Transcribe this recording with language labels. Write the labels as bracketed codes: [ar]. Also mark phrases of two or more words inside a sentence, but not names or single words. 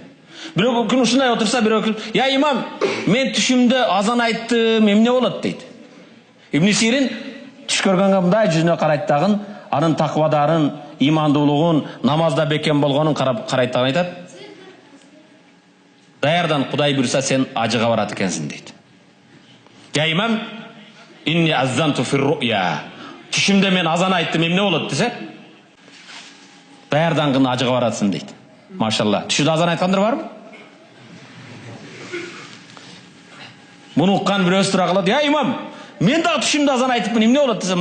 [ky] Бирок күн ушундай отурса, бирок [ar] "يا إمام, [ky] мен түшүмдө азан айттым, эмне болот?" дейт. Ибн Сирин түш көргөнгө мындай жүзүнө карайт дагы, анын таквадарын, имандуулугун, намазда бекем болгонун карайт дагы айтат. "Даярдан Кудай буйрса сен ажыга барат экенсиң" дейт. [ar] "يا إمام, إني أذنت في الرؤيا." [ky] Түшүмдө мен азан айттым, эмне болот десе? Даярдангын ажыга баратсың дейт. Машалла. Түшүдө азан айткандар барбы? Муну уккан бирөөсү тура калат. [ar] "يا إمام, [ky] мен дагы түшүмдө азан айтыпмын, эмне болот десе?"